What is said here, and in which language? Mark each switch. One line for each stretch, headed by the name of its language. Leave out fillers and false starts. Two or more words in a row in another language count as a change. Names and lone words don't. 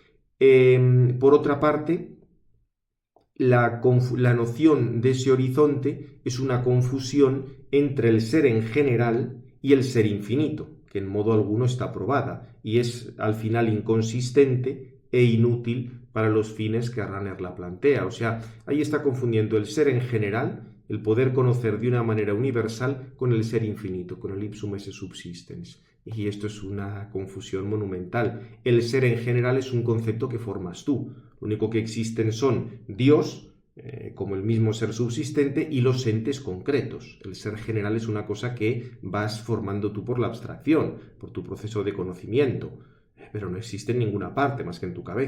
Spanish: Por otra parte, la noción de ese horizonte es una confusión entre el ser en general y el ser infinito, que en modo alguno está probada y es al final inconsistente e inútil para los fines que Rahner la plantea. O sea, ahí está confundiendo el ser en general, el poder conocer de una manera universal, con el ser infinito, con el
Latin: ipsum esse subsistens.
Spanish: Y esto es una confusión monumental. El ser en general es un concepto que formas tú. Lo único que existen son Dios, como el mismo ser subsistente, y los entes concretos. El ser general es una cosa que vas formando tú por la abstracción, por tu proceso de conocimiento, pero no existe en ninguna parte más que en tu cabeza.